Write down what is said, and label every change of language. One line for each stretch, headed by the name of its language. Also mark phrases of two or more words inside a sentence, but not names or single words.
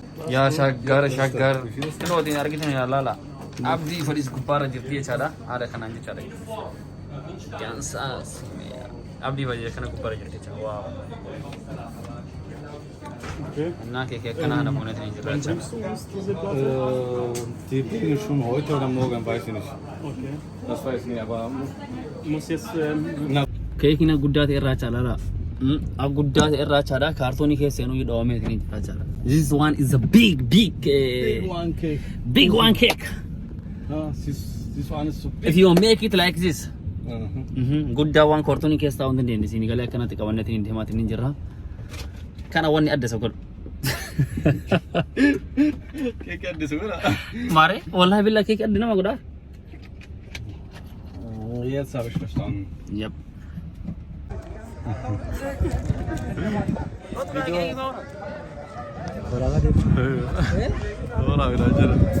Oromo: yaa shaggar kinootiin argitan yaa laala abdii fadhiis gubbaarra jirti jechaadha haala kanaan jechaadha yaansaas abdii fadhii kana gubbaarra jirti jechaadha waaw
Amharic: እና ኬክ
Oromo: kana namoonni hin jirra jechaadha
German: Die bringen schon heute oder morgen, weiß ich nicht. Okay. Das weiß ich nicht, aber muss jetzt
Oromo: keekina guddaa ta'e irraa chaalaadha guddaa ta'e irraa chaadha kaartoonii keessanuu hidhamee ta'e irraa chaala
English: this one is a big one cake this one is so big. If you make it like this
Oromo: guddaa waan kaartoonii keessaa hundi deemnisiin galee akkanatti qabanneetiin hin deemaatiin hin jirra kana wanni adda isa godhu Keek adda isa godha maare
Arabic: والله بالله
Oromo: keek adda nama godha
German: jetzt habe ich verstanden. Yep.
Turkish: Ora birader.